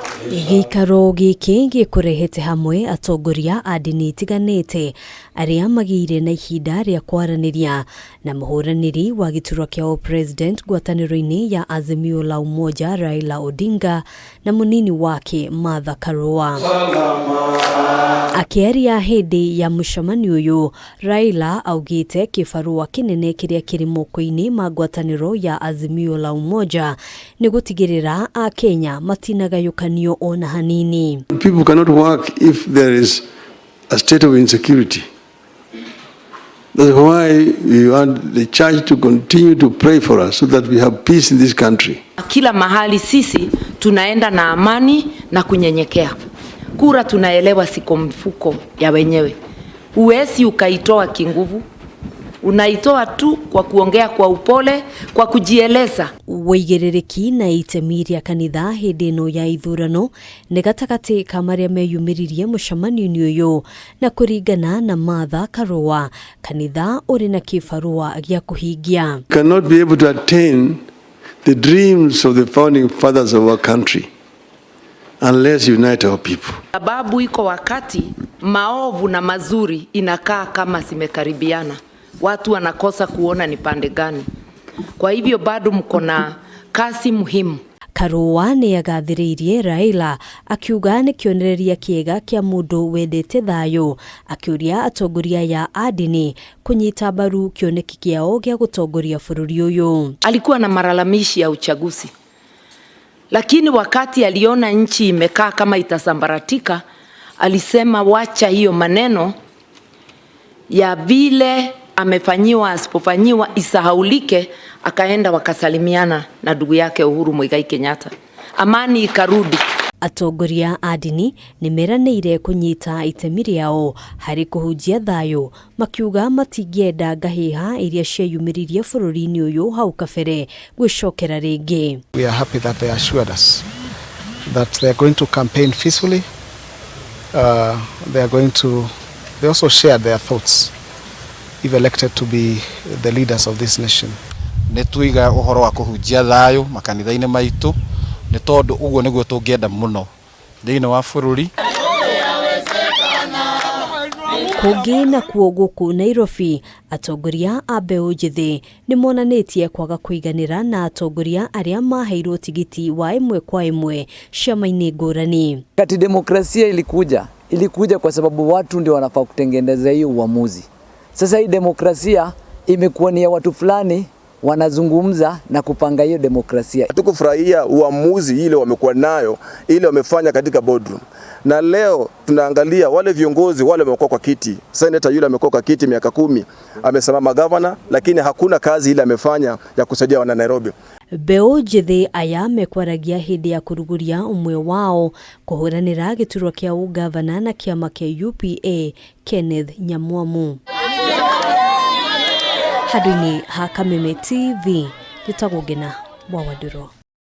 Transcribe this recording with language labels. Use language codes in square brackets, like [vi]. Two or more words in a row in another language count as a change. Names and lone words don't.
[ki] Giikaro giki gikurehete hamwe atongoria a ndini itiganite aria magire na ihinda ria kwaraniria na Muhuraniri wa giturwa kiao upresident ngwataniro-ini ya Azimio la Umoja Raila Odinga na munini wake Martha Karua. Akiaria hindi ya mucemanio uyu, Raila augite kibarua kinene kiria kiri moko-ini ma ngwataniro ya Azimio la Umoja ni gutigirira a Kenya matinagayukanio ona hanini. [en] People cannot work if there is a state of insecurity. That's why we want the church to continue to pray for us so that we have peace in this country. [sw] Kila mahali sisi tunaenda na amani na kunyenyekea. Kura tunaelewa siko mfuko ya wenyewe. Uwezi ukaitoa kinguvu. Unaitoa tu kwa kuongea kwa upole, kwa kujieleza. [ki] Waigerereki na itemiria kanitha hindino ya ithurano ni gatagati ka maria meyumiririe mucemanio-ini uyu, na kuringana na Martha Karua, kanitha uri na kibarua gia kuhingia. [en] Cannot be able to attain the dreams of the founding fathers of our country unless you unite our people. [sw] Sababu iko wakati maovu na mazuri inakaa kama zimekaribiana. Watu wanakosa kuona ni pande gani. Kwa hivyo bado mko na kazi muhimu. [ki] Karua ni agathiriirie Raila akiuga ni kionereria kiega kia mundu wendete thayu, akiuria atongoria ya ndini kunyita mbaru kioneki kiao gia gutongoria bururi uyu. [sw] Alikuwa na malalamishi ya uchaguzi, lakini wakati aliona nchi imekaa kama itasambaratika, alisema wacha hiyo maneno ya vile amefanyiwa asipofanyiwa isahaulike. Akaenda wakasalimiana na ndugu yake Uhuru Muigai Kenyatta, amani ikarudi. [ki] Atongoria a ndini nimeranĩire kunyita itemi riao hari kuhunjia thayu, makiuga matingienda ngahiha iria cieyumiririe bururi-ini uyu hau kabere gwicokera ringi. [en] We are happy that they assured us that they are going to campaign peacefully. They also shared their thoughts if elected to be the leaders of this nation. [ki] Netuiga uhoro wa kuhunjia thayu makanitha-ini maitu ni tondu uguo niguo tungienda muno thiini wa bururi. Kungi na kuo guku Nairobi, atongoria a mbeũ njithi ni monanĩtie kwaga kũiganĩra na atongoria aria maheirwo tigiti wa imwe kwa imwe ciama-ini ngũrani. [sw] Kati demokrasia ilikuja kwa sababu watu ndio wanafaa kutengeneza hiyo uamuzi. Sasa hii demokrasia imekuwa ni ya watu fulani wanazungumza na kupanga hiyo demokrasia. Tukufurahia uamuzi ile wamekuwa nayo, ile wamefanya katika boardroom. Na leo tunaangalia wale viongozi wale wamekuwa kwa kiti. Senator yule amekuwa kwa kiti miaka 10, amesimama governor, lakini hakuna kazi ile amefanya ya kusaidia wana Nairobi. [ki] Mbeũ njithi aya mekwaragia hindi ya kuruguria umwe wao kuhuranira giturwa kia ugavana na kiama kia UPA Kenneth Nyamwamu. Hadini ha Kameme TV, gitagwo Ngina Mwawaduro.